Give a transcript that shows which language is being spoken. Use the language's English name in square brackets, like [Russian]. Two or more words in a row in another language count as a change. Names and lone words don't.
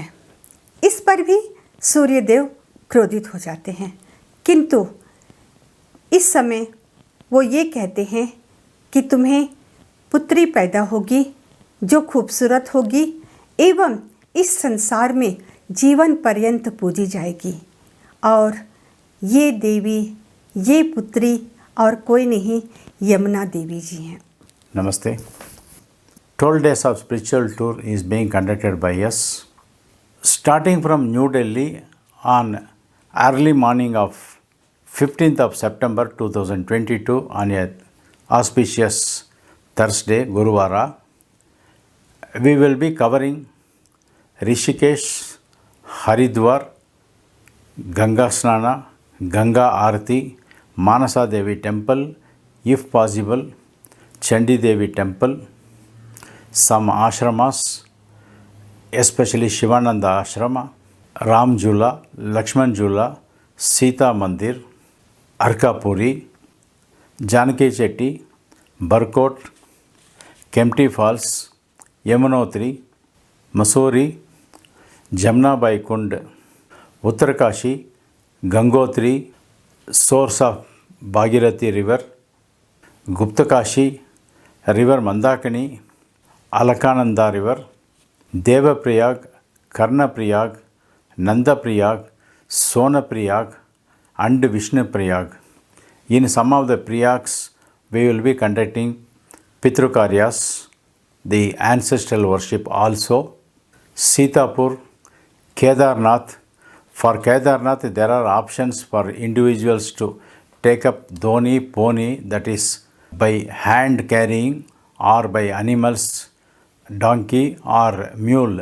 [Hindi] इस पर भी सूर्यदेव क्रोधित हो जाते हैं, किंतु इस समय वो ये कहते हैं कि तुम्हें पुत्री पैदा होगी जो खूबसूरत होगी एवं इस संसार में जीवन पर्यंत पूजी जाएगी। और ये देवी, ये पुत्री और कोई नहीं, यमुना देवी जी हैं। [English] Namaste. 12 days of spiritual tour is being conducted by us. Starting from New Delhi on early morning of 15th of September 2022 on a auspicious Thursday, Guruvara, we will be covering Rishikesh, Haridwar, Ganga Snana, Ganga Aarti, Manasa Devi Temple, if possible, Chandi Devi Temple, some ashramas, especially Shivananda Ashrama, Ram Jula, Lakshman Jula, Sita Mandir, Arkapuri, Janaki Chetty, Barkot, Kempty Falls, Yamunotri, Mussoorie, Jamnabai Kund, Uttarakashi, Gangotri, source of Bhagirathi River, Guptakashi, River Mandakini, Alakananda River, Devaprayag, Karnaprayag, Nandaprayag, Sonaprayag and Vishnuprayag. In some of the Prayags, we will be conducting Pitrukaryas, the ancestral worship also. Sitapur, Kedarnath. For Kedarnath, there are options for individuals to take up Doni, Pony, that is by hand carrying or by animals, donkey or mule.